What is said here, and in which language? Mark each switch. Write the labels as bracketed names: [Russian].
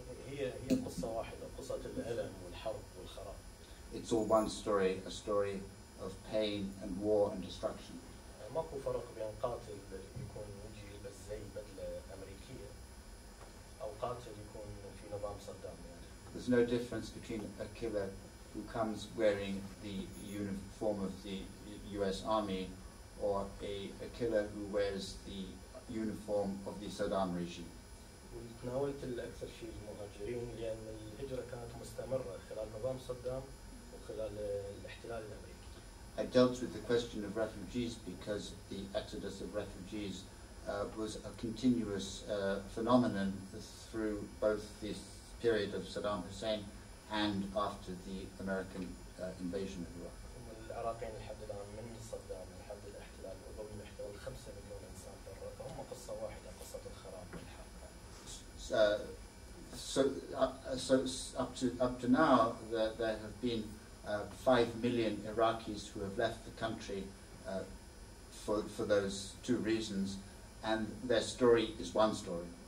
[Arabic] هي قصة واحدة، قصة الألم والحرب والخراب. [English] It's all one story, a story of pain and war and destruction. [Arabic] ماكو فرق بين قاتل يكون يجي يلبس زي بدلة أمريكية أو قاتل يكون في نظام صدام يعني. [English] There's no difference between a killer who comes wearing the uniform of the US Army or a killer who wears the uniform of the Saddam regime. [Arabic] وتناولت الأكثر شيء المهاجرين لأن الهجرة كانت مستمرة خلال نظام صدام وخلال الاحتلال الأمريكي. [English] I dealt with the question of refugees because the exodus of refugees was a continuous phenomenon through both this period of Saddam Hussein and after the American invasion of Iraq. [Arabic] العراقيين لحد الآن من صدام لحد الاحتلال وقبل الاحتلال 5 مليون إنسان برا، فهم قصة واحدة، قصة الخراب والحرب. [English] So up to now, there have been 5 million Iraqis who have left the country for those two reasons, and their story is one story.